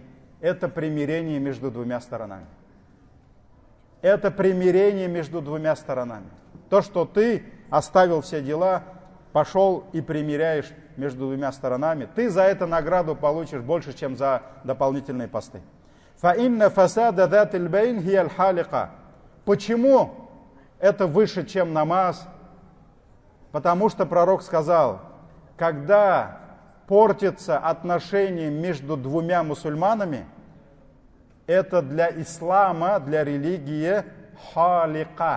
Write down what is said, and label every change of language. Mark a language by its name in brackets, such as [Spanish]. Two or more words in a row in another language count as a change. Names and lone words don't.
[Russian] Это примирение между двумя сторонами. Это примирение между двумя сторонами. То, что ты оставил все дела, пошел и примиряешь между двумя сторонами, ты за это награду получишь больше, чем за дополнительные посты. [Arabic] فإن فساد ذات البين هي الحالقة. [Russian] Почему это выше, чем намаз? Потому что пророк сказал: когда портится отношения между двумя мусульманами, это для ислама, для религии халика.